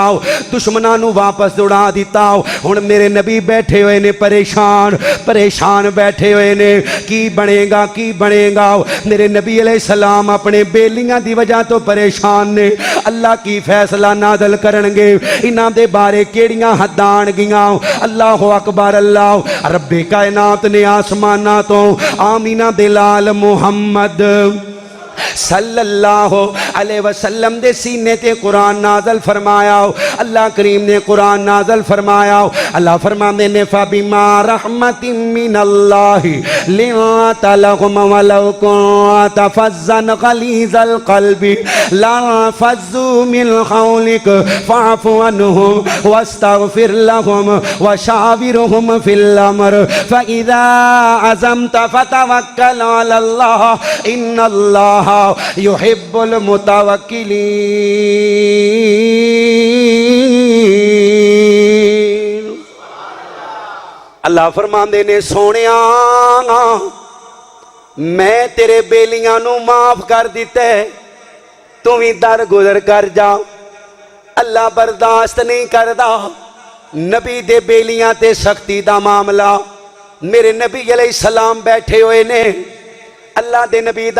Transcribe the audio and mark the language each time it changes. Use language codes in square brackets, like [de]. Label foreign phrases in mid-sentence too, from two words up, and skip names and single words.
[pa] دشمناں نوں واپس دوڑا دتا ہُن میرے نبی بیٹھے ہوئے نے پریشان پریشان بیٹھے ہوئے نے کی بنیگا میرے نبی علیہ السلام اپنے بیلیاں دی وجہ توں پریشان نے اللہ کی فیصلہ نال کرنگے انہاں دے بارے کیہڑیاں حداں آنگیاں की फैसला नादल करनगे इन्हां दे बारे केड़ियां हद्दां आणगियां [ar] الله أكبر [pa] اللہ ربِ کائنات نے آسماناں توں آمینہ بلال محمد [ar] صلى الله عليه وسلم [pa] دے سینے تے قرآن نازل فرمایا اللہ کریم نے قرآن نازل فرمایا اللہ فرماتے نے [ar] فبما رحمة من الله لنت لهم ولو كنت فظا غليظ القلب لانفضوا من حولك فاعف عنهم واستغفر لهم وشاورهم في الأمر فإذا عزمت فتوكل على الله إن الله يحب المتوكلين [pa] اللہ فرماندے نے سوہنیا میں تیرے بیلیاں نوں معاف کر دتا ہے تو بھی در گزر کر جا اللہ برداشت نہیں کردا نبی دے بیلیاں تے سختی دا معاملہ میرے نبی علیہ السلام بیٹھے ہوئے نے اللہ دے نبی دا